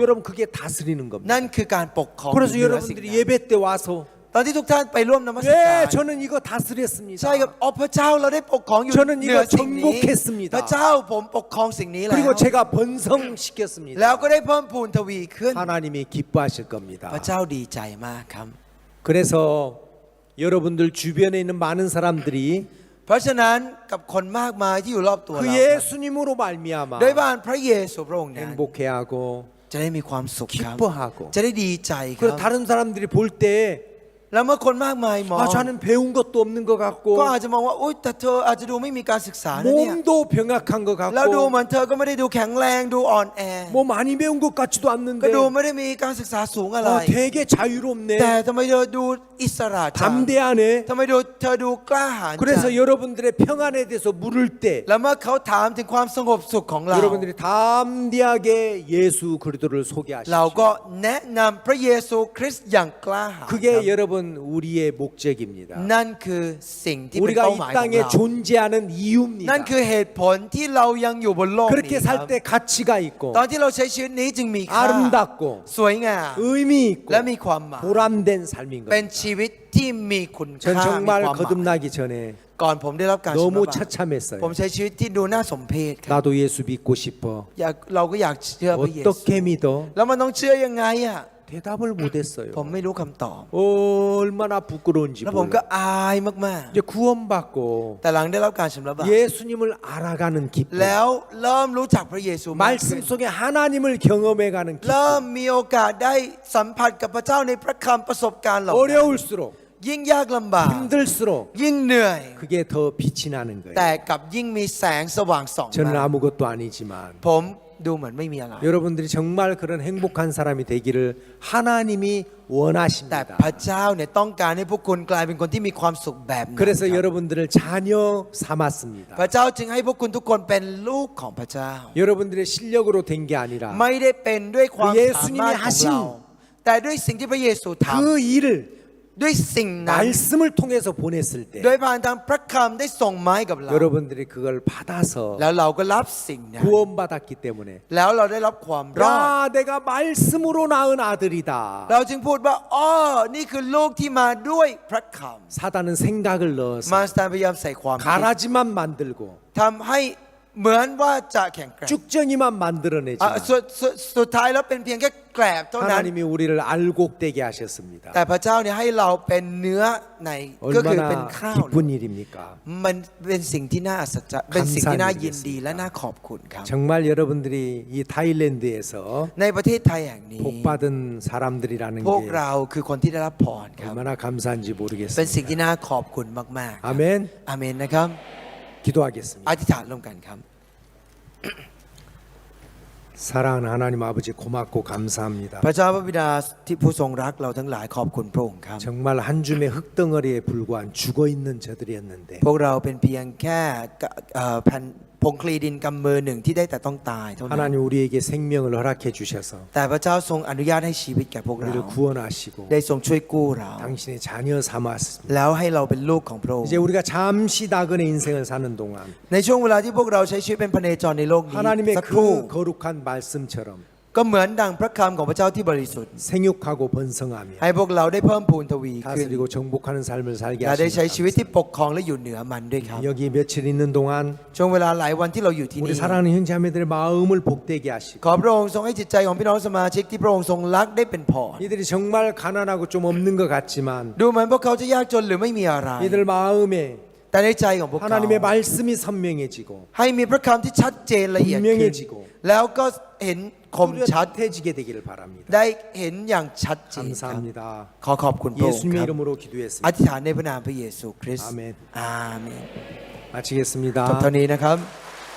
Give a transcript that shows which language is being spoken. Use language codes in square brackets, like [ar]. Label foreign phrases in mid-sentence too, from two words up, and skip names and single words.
[ko] 여러분 그게 다스리는 겁니다 [th] นั่นคือการปกครอง [ko] 그래서 [th] เหนือสิ่ง [ko] 여러분들이 [th] นั้น [ko] 예배 때 와서 [th] ตอนที่ทุกท่านไปร่วมนมัสการ [ko] 예 저는 이거 다스렸습니다 [th] ใช่ครับพระเจ้าเราได้ปกครองอยู่ [ko] 저는 [th] เหนือ [ko] 이거 [th] สิ่งนี้ [ko] 정복했습니다 [th] พระเจ้าผมปกครองสิ่งนี้แล้ว [ko] 그리고 제가 번성시켰습니다 [th] แล้วก็ได้เพิ่มพูนทวีขึ้น [ko] 하나님이 기뻐하실 겁니다 [th] พระเจ้าดีใจมากครับ [ko] 그래서 여러분들 주변에 있는 많은 사람들이 [th] เพราะฉะนั้นกับคนมากมายที่อยู่รอบตัว [ko] 그 [th] เรา [ko] 예수님으로 말미암아 [th] ด้วยบ้านพระเยซูพระองค์นั้น [ko] 행복해하고 [th] จะได้มีความสุขครับ [ko] 기뻐하고 [th] จะได้ดีใจค [ko] 그리고 [th] รับ [ko] 다른 사람들이 볼 때 [th] แล้วเมื่อคนมากมายมอง [ko] 아, 저는 배운 것도 없는 것 같고 [th] ก็อาจจะมองว่าอุ๊ยแต่เธออาจจะดูไม่มีการศึกษานะเนี่ย [ko] 몸도 병약한 것 [th] แล้วดู [ko] 같고 [th] เหมือนเธอก็ไม่ได้ดูแข็งแรงดูอ่อนแอ [ko] 뭐 많이 배운 것 같지도 [th] ก็ [ko] 않는데 [th] ดูไม่ได้มีการศึกษาสูงอะไร [ko] 되게 자유롭네 [th] แต่ทำไมเธอดูอิสระจัง [ko] 담대하네 [th] ทำไมเธอดูกล้าหาญจัง [ko] 그래서 여러분들의 평안에 대해서 물을 때 [th] แล้วเมื่อเขาถามถึงความสงบสุขของเรา [ko] 여러분들이 담대하게 예수 그리스도를 [th] เรา [ko] 소개하십시오 [th] ก็แนะนำพระเยซูคริสต์อย่างกล้าหาญครับ [ko] 그게 여러분 우리의 목적입니다 [th] นั่นคือสิ่งที่เป็น [ko] 우리가 [th] เป้า [ko] 이 [th] หมายของ [ko] 땅에 [th] เรา [ko] 존재하는 [th] นั่น [ko] 이유입니다 [th] คือเหตุผลที่เรายังอยู่บนโลกนี้ [ko] 그렇게 [th] ครั [ko] 살 [th] บ [ko] 때 가치가 있고 [th] ตอนที่เราใช้ชีวิตนี้จึงมีค่า [ko] 아름답고 [th] สวยงาม [ko] 의미 있고 [th] และมีความหมาย [ko] 보람된 삶인 [th] เป็น [ko] 겁니다 [th] ชีวิตที่มีคุณค่า [ko] 전 [th] มี [ko] 정말 [th] ความหมาย [ko] 거듭나기 전에 [th] ก่อนผมได้รับการชำระ [ko] 너무 [th] บาป [ko] 처참했어요 [th] ผมใช้ชีวิตที่ดูน่าสมเพชครับ [ko] 나도 예수 믿고 싶어 [th] เราก็อยากเชื่อพระเยซู [ko] 어떻게 믿어? [th] แล้วมันต้องเชื่อยังไงอ่ะ [ko] 대답을 못했어요 [th] ผมไม่รู้คำตอบ [ko] 얼마나 부끄러운지 [th] แล้วผมก็ [ko] 몰라 [th] อายมาก [ko] 이제 구원받고 [th] ๆ แต่หลังได้รับการชำระบาป [ko] 예수님을 알아가는 기쁨 [th] แล้วเริ่มรู้จักพระเยซูมากขึ้น [ko] 말씀 속에 하나님을 경험해가는 [th] เริ่ม [ko] 기쁨 [th] มีโอกาสได้สัมผัสกับพระเจ้าในพระคำประสบการณ์เหล่านั้น [ko] 어려울수록 [th] ยิ่งยากลำบาก [ko] 힘들수록 [th] ยิ่งเหนื่อย [ko] 그게 더 빛이 나는 [th] แต่ [ko] 거예요 [th] กลับยิ่งมีแสงสว่างส่อง [ko] 저는 [th] มา [ko] 아무것도 아니지만 [th] ผมดูเหมือนไม่มีอะไร [ko] 여러분들이 정말 그런 행복한 사람이 되기를 하나님이 [th] แต่ [ko] 원하십니다 [th] พระเจ้าเนี่ยต้องการให้พวกคุณกลายเป็นคนที่มีความสุขแบบนั้น [ko] 그래서 [th] ครับ [ko] 여러분들을 자녀 삼았습니다 [th] พระเจ้าจึงให้พวกคุณทุกคนเป็นลูกของพระเจ้า [ko] 여러분들의 실력으로 된 게 아니라 [th] ไม่ได้เป็นด้วยความ เย สา ซู มารถ [ko] 님이 [th] ของ [ko] 하신 [th] เราแต่ด้วยสิ่งที่พระเยซูท [ko] 그 일을 [th] ำด้วยสิ่งนั้น [ko] 말씀을 통해서 보냈을 때 [th] โดยผ่านทางพระคำได้ส่งไม้กับเรา [ko] 여러분들이 그걸 받아서 [th] แล้วเราก็รับสิ่งนั้น [ko] 구원받았기 때문에 [th] แล้วเราได้รับความรอด [ko] 야 내가 말씀으로 낳은 아들이다 [th] เราจึงพูดว่าอ๋อนี่คือลูกที่มาด้วยพระค [ko] 사단은 생각을 [th] ำ [ko] 넣어서 [th] มารซาตานพยายามใส่ความคิด [ko] 가라지만 만들고 [th] ทำให้เหมือนว่าจะแข็งแกร่ง [ko] 쭉정이만 [th] อ่ะ [ko] 만들어내지만 [th] สุดท้ายแล้วเป็นเพียงแค่แกลบเท่านั้น [ko] 하나님이 우리를 알곡되게 하셨습니다 [th] แต่พระเจ้าเนี่ยให้เราเป็นเนื้อในก็คือเป็น [ko] 얼마나 [th] ข้าว [ko] 기쁜 일입니까 [th] มันเป็นสิ่งที่น่าอัศจรรย์เป็นสิ่งที่น่ายินดีและน่าขอบคุณครับ [ko] 정말 여러분들이 이 타일랜드에서 [th] ในประเทศไทยแห่งนี้ [ko] 복받은 사람들이라는 [th] พวก [ko] 게 [th] เราคือคนที่ได้รับพรครับ [ko] 얼마나 감사한지 [th] เป็นสิ่ง [ko] 모르겠습니다 [th] ที่น่าขอบคุณมากๆครับ [ko] 아멘 [th] อาเมนนะครับ [ko] 기도하겠습니다 [th] อธิษฐานร่วมกันครับ [ko] 사랑하는 하나님 아버지 고맙고 감사합니다 [th] พระเจ้าพระบิดาที่ผู้ทรงรักเราทั้งหลายขอบคุณพระองค์ครับ [ko] 정말 한 줌의 흙덩어리에 불과한 죽어있는 저들이었는데 [th] พวกเราเป็นเพียงแค่แผ่นผงคลีดินกำมือหนึ่งที่ได้แต่ต้องตายเท่านั้น [ko] 하나님 우리에게 생명을 허락해 주셔서 [th] แต่พระเจ้าทรงอนุญาตให้ชีวิตแก่พวกเรา [ko] 우리를 구원하시고 [th] ได้ทรงช่วยกู้เรา [ko] 당신의 자녀 삼았습니다 [th] แล้วให้เราเป็นลูกของพระองค์ [ko] 이제 우리가 잠시 나그네 인생을 사는 동안 [th] ในช่วงเวลาที่พวกเราใช้ชีวิตเป็นพเนจรในโลกนี้ [ko] 하나님의 [th] สักครู่ [ko] 그 거룩한 말씀처럼 [th] ก็เหมือนดังพระคำของพระเจ้าที่บริสุทธิ์ [ko] 생육하고 번성하며 [th] ให้พวกเราได้เพิ่มพูนทวีขึ้น [ko] 다스리고 정복하는 삶을 살게 [th] และได้ใช้ชีวิต [ko] 하시옵소서. [th] ที่ปกครองและอยู่เหนือมันด้วยครับ [ko] 여기 며칠 있는 동안 [th] ช่วงเวลาหลายวันที่เราอยู่ที่ [ko] 우리 [th] นี่ [ko] 사랑하는 형제자매들의 마음을 복되게 하시고 [th] ขอพระองค์ทรงให้จิตใจของพี่น้องสมาชิกที่พระองค์ทรงรักได้เป็นพร [ko] 이들이 정말 가난하고 좀 없는 것 같지만 [th] ดูเหมือนพวกเขาจะยากจนหรือไม่มีอะไร [ko] 이들 마음에 [th] แต่ในใจของพวกเขา [ko] 하나님의 말씀이 선명해지고 [th] ให้มีพระคำที่ชัดเจนละเอียดขึ้น [ko] 분명해지고 [th] แล้วก็เห็นคมชัด [ko] 뚜렷해지게 되기를 바랍니다. [th] ได้เห็นอย่างชัดเจนครับ [ko] 감사합니다. [th] ขอขอบคุณพระองค์ [ko] 예수님의 [th] ครับ [ko] 이름으로 [th] อ [ko] 기도했습니다. [th] ธิษฐานในพระนามพระเยซูคริสต์ อาเมน อาเมน [ko] 마치겠습니다. [th] จบเท่านี้นะครับ